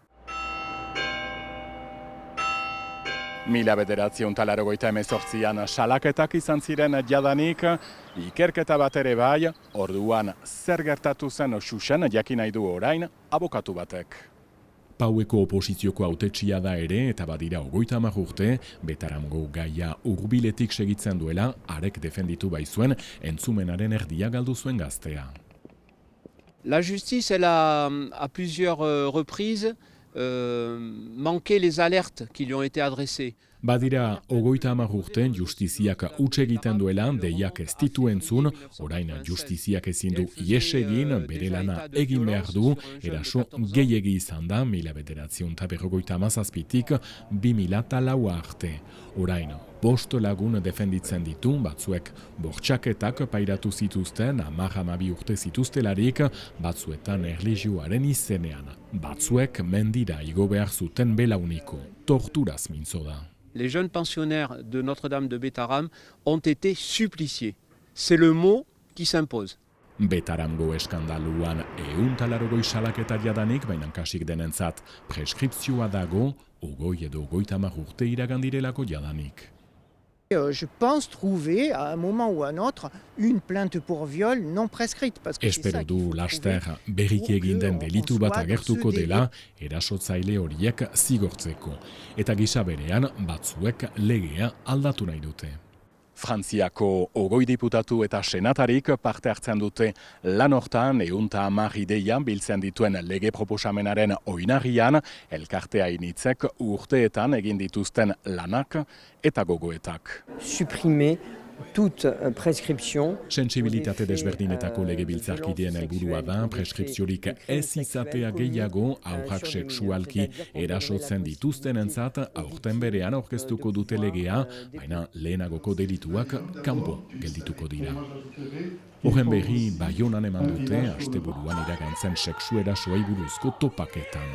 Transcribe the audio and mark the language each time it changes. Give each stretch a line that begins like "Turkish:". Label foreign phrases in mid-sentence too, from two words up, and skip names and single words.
Basque: 1988an salaketak izan ziren jadanik, ikerketa bat ere bai, orduan zer gertatu zen xuxen jakin nahi du orain abokatu batek. Paueko oposizioko hautetsia da ere, eta badira 30 urte, Betaramgo gaia hurbiletik segitzen duela, arek defenditu baizuen, entzumenaren erdia galdu zuen gaztea.
French: La justice, elle a à plusieurs reprises manqué les alertes qui lui ont été adressées.
Basque: Badira 30 urte justiziak huts egiten duela deiak ez ditu entzun, orain justiziak ezin du ihes egin, bere lana egin behar du, eraso gehiegi izan da 1957tik 2004 arte. Orain, 5 lagun defenditzen ditu, batzuek bortxaketak pairatu zituzten, 10-12 urte zituztelarik, batzuetan erlijioaren izenean, batzuek mendira igo behar zuten belauniko, torturaz mintzo da.
French: Les jeunes pensionnaires de Notre-Dame de Betaram ont été suppliciés. C'est le mot qui s'impose.
Basque: Betaramgo eskandaluan 180 salaketa jadanik, baina kasik denentzat preskripzioa dago, 20 edo 30 urte iragandirelako jadanik.
French: Je pense trouver, à un moment ou à un autre, une plainte pour viol non prescrite.
Basque: Espero du laster berriki egin den delitu bat agertuko dela, erasotzaile horiek zigortzeko. Eta gisa berean, batzuek legea aldatu nahi dute. Frantziako 20 diputatu eta senatarik parte hartzen dute lan hortan 110 ideia biltzen dituen lege proposamenaren oinarrian, elkartea initzek urteetan egin dituzten lanak eta gogoetak.
French: Supprimer toute prescription.
Basque: Sentsibilitate desberdinetako legebiltzarkideen helburua da preskripziorik ez izatea gehiago haurrak sexualki erasotzen dituztenentzat aurten berean aurkeztuko dute legea, baina lehenagoko delituak kanpo geldituko dira. Horren berri Baionan eman dute asteburuan iragantzen sexu erasoei buruzko topaketan.